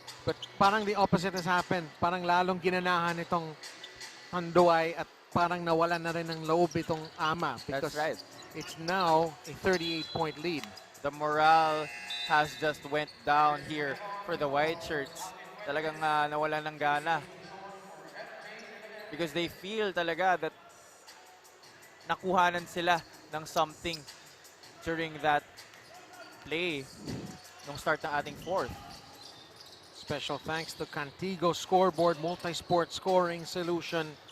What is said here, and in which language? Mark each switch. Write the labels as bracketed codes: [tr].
[en] But [tl] parang [en] the opposite has happened. [tl] Parang lalong ginanahan itong Tanduay at parang nawalan na rin ng loob itong Ama. [en] Because That's right. it's now a 38-point lead. The morale has just went down here for the white shirts. [tl] Talagang nawalan ng gana. [en] Because they feel [tl] talaga [en] that [tl] nakuhanan sila ng [en] something during that play [tl] nung [en] start [tl] ng ating [en] fourth. Special thanks to Cantigo Scoreboard Multi-Sport Scoring Solution.